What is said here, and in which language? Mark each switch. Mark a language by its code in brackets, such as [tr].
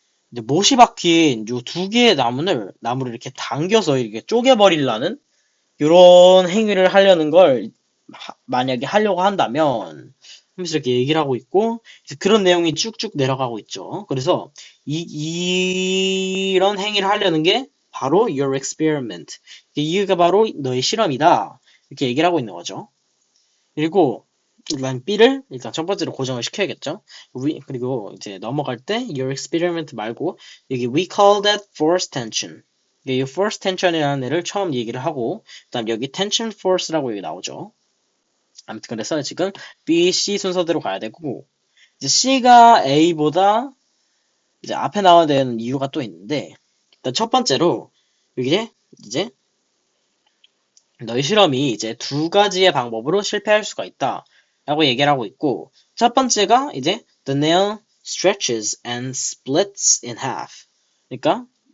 [ko] 못이 박힌 요 두 개의 나무를 이렇게 당겨서 이렇게 쪼개버리려는 이런 행위를 하려는 걸 만약에 하려고 한다면 하면서 이렇게 얘기를 하고 있고 그런 내용이 쭉쭉 내려가고 있죠. 그래서 이런 행위를 하려는 게 바로 [en] your experiment. [ko] 이게 바로 너의 실험이다. 이렇게 얘기를 하고 있는 거죠. 그리고 일단 B를 일단 첫 번째로 고정을 시켜야겠죠. 그리고 이제 넘어갈 때 [en] your experiment [ko] 말고 여기 [en] we call that force tension. [ko] 이 [en] force tension [ko] 이라는 애를 처음 얘기를 하고 그다음 여기 [en] tension force [ko] 라고 여기 나오죠. 아무튼 그래서 지금 B, C 순서대로 가야 되고 이제 C가 A보다 이제 앞에 나와야 되는 이유가 또 있는데 일단 첫 번째로 여기 이제 너희 실험이 이제 두 가지의 방법으로 실패할 수가 있다 라고 얘기를 하고 있고 첫 번째가 이제 [en] the nail stretches and splits in half [ko] 그러니까